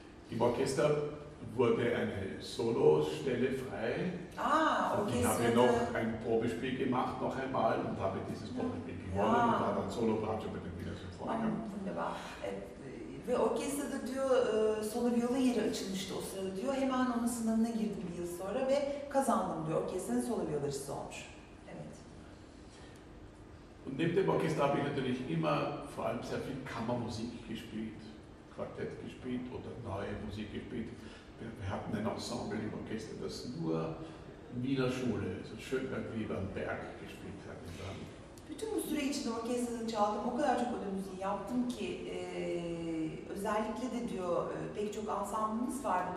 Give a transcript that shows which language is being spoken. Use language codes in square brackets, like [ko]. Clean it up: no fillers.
[de] Im Orchester wurde eine Solostelle frei. Ah, okay. Ich habe noch ein Probespiel gemacht, noch einmal, und habe dieses Probespiel gewonnen und war dann Solo-Bratsche mit dem Wiener Symphoniker. Wunderbar. [tr] Ve orkestrada diyor, solo viola yeri açılmıştı o sırada diyor. Hemen onun sınavına girdim bir yıl sonra ve kazandım diyor. Orkestranın solo violacısı olmuş. Evet. [de] Und neben dem Orchester habe ich natürlich immer vor allem sehr viel Kammermusik gespielt, Quartett gespielt oder neue Musik gespielt. Wir hatten ein Ensemble im Orchester, das nur Wiener Schule, also Schönberg, Weber und Berg gespielt hat. [tr] Bütün bu süre içinde orkestrada çaldım, o kadar çok ödü müziği yaptım ki özellikle de diyor pek çok ansamblımız vardı.